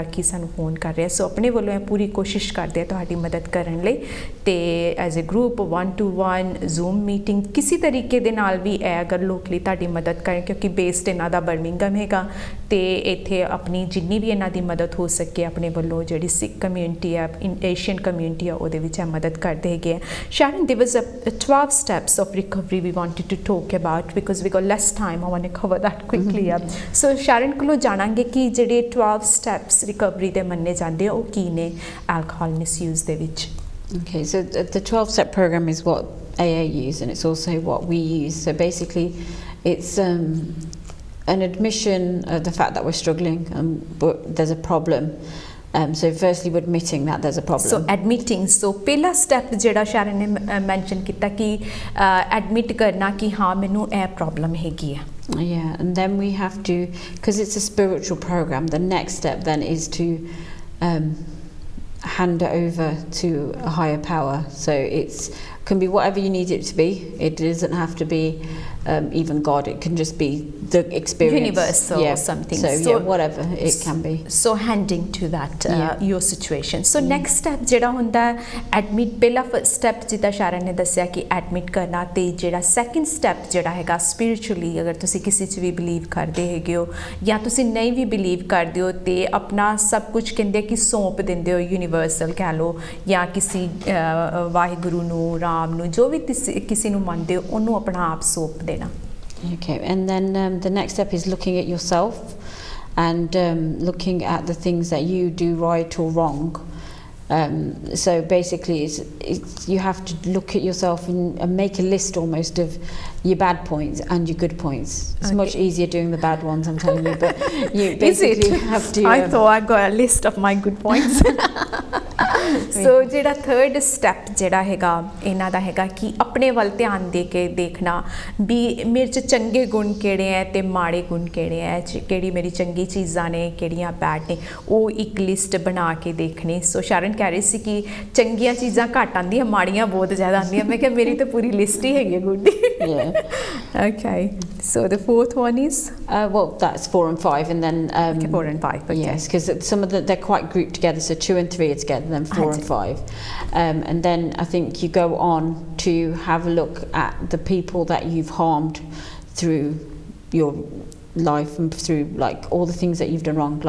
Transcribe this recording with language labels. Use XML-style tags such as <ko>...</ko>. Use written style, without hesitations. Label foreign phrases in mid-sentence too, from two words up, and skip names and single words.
<pa>ਕਿ ਸਾਨੂੰ ਫੋਨ ਕਰ ਰਿਹਾ ਸੋ ਆਪਣੇ ਵੱਲੋਂ ਇਹ ਪੂਰੀ ਕੋਸ਼ਿਸ਼ ਕਰਦੇ ਆ ਤੁਹਾਡੀ ਮਦਦ ਕਰਨ ਲਈ ਤੇ</pa> <en>as a group 1-to-1 Zoom meeting</en> <pa>ਕਿਸੇ ਤਰੀਕੇ ਦੇ ਨਾਲ ਵੀ ਇਹ ਅਗਰ ਲੋਕਲੀ ਤੁਹਾਡੀ ਮਦਦ ਕਰਨ ਕਿਉਂਕਿ ਬੇਸਡ ਇਹਨਾਂ ਦਾ ਬਰਮਿੰਗਮ ਹੈਗਾ ਤੇ ਇੱਥੇ ਆਪਣੀ ਜਿੰਨੀ ਵੀ ਇਹਨਾਂ ਦੀ ਮਦਦ ਹੋ ਸਕੇ ਆਪਣੇ ਵੱਲੋਂ ਜਿਹੜੀ</pa> <en>Sikh community</en> <pa>ਆ</pa> <en>Asian community</en> <pa>ਆ ਉਹਦੇ ਵਿੱਚ ਇਹ ਮਦਦ ਕਰਦੇ ਹੈਗੇ ਆ</pa> <en>Sharon, there was 12 steps of recovery we wanted to talk about because we got less time. I want to cover that quickly up.</en> <pa>So Sharon ਕੋਲੋਂ ਜਾਣਾਂਗੇ ਕਿ ਜਿਹੜੇ 12</pa> <en>steps recovery</en> <pa>ਦੇ ਮੰਨੇ ਜਾਂਦੇ ਉਹ ਕੀ ਨੇ</pa> <en>alcohol misuse</en> <pa>ਦੇ ਵਿੱਚ</pa> <en>Okay, so the 12-step program is what AA use and it's also what we use. So basically it's an admission of the fact that we're struggling but there's a problem. So firstly we're admitting that there's a problem. So admitting, so</en> <pa>ਪਹਿਲਾ step ਜਿਹੜਾ ਸ਼ਰਨ ਨੇ mention ਕੀਤਾ ਕਿ admit ਕਰਨਾ ਕਿ ਹਾਂ ਮੈਨੂੰ ਇਹ problem ਹੈਗੀ ਆ</pa> <en>Yeah, and then we have to, because it's a spiritual program, the next step then is to hand it over to a higher power. So it's can be whatever you need it to be. It doesn't have to be even God. It can just be the experience, universal or something. So yeah, whatever it can be. So handing to that your situation. So next step</en> <pa>ਜਿਹੜਾ ਹੁੰਦਾ admit ਪਹਿਲਾ step ਜਿੱਦਾਂ ਸ਼ਰਨ ਨੇ ਦੱਸਿਆ ਕਿ admit ਕਰਨਾ ਤੇ ਜਿਹੜਾ</pa> <en>second step</en> <pa>ਜਿਹੜਾ ਹੈਗਾ spiritually ਅਗਰ ਤੁਸੀਂ ਕਿਸੇ 'ਚ ਵੀ believe ਕਰਦੇ ਹੈਗੇ ਹੋ ਜਾਂ ਤੁਸੀਂ ਨਹੀਂ ਵੀ believe ਕਰਦੇ ਹੋ ਤੇ ਆਪਣਾ ਸਭ ਕੁਝ ਕਹਿੰਦੇ ਕਿ ਸੌਂਪ ਦਿੰਦੇ ਹੋ universal ਕਹਿ ਲਓ ਜਾਂ ਕਿਸੇ ਵਾਹਿਗੁਰੂ ਨੂੰ ਰਾਮ ਨੂੰ ਜੋ ਵੀ ਕਿਸੇ ਨੂੰ ਮੰਨਦੇ ਹੋ ਉਹਨੂੰ ਆਪਣਾ ਆਪ ਸੌਂਪ ਦੇਣਾ</pa> <en>Okay, and then the next step is looking at yourself and looking at the things that you do right or wrong. So basically it's you have to look at yourself and make a list almost of your bad points and your good points. It's much easier doing the bad ones, I'm telling you, but you basically have to I thought I got a list of my good points.</en> <pa>So ਜਿਹੜਾ</pa> <en>third step</en> <pa>ਜਿਹੜਾ ਹੈਗਾ ਇਹਨਾਂ ਦਾ ਹੈਗਾ ਕਿ ਆਪਣੇ ਵੱਲ ਧਿਆਨ ਦੇ ਕੇ ਦੇਖਣਾ ਵੀ ਮੇਰੇ 'ਚ ਚੰਗੇ ਗੁਣ ਕਿਹੜੇ ਹੈ ਤੇ ਮਾੜੇ ਗੁਣ ਕਿਹੜੇ ਹੈ ਕਿਹੜੀ ਮੇਰੀ ਚੰਗੀ ਚੀਜ਼ਾਂ ਨੇ ਕਿਹੜੀਆਂ ਬੈਡ ਨੇ ਉਹ ਇੱਕ ਲਿਸਟ ਬਣਾ ਕੇ ਦੇਖਣੀ ਸੋ ਸ਼ਰਨ ਕਹਿ ਰਹੀ ਸੀ ਕਿ ਚੰਗੀਆਂ ਚੀਜ਼ਾਂ ਘੱਟ ਆਉਂਦੀਆਂ ਮਾੜੀਆਂ ਬਹੁਤ ਜ਼ਿਆਦਾ ਆਉਂਦੀਆਂ ਮੈਂ ਕਿਹਾ ਮੇਰੀ ਤਾਂ ਪੂਰੀ ਲਿਸਟ ਹੀ ਹੈਗੀ ਗੁੱਡ ਦੀ</pa> <en>Okay, so the fourth one is well that's 4 and 5 and then 4 and 5 okay. Yes, because some of they're quite grouped together, so 2 and 3 are together, then 4 and 5 and then I think you go on to have a look at the people that you've harmed through your life and through like all the things that you've done wrong.</en>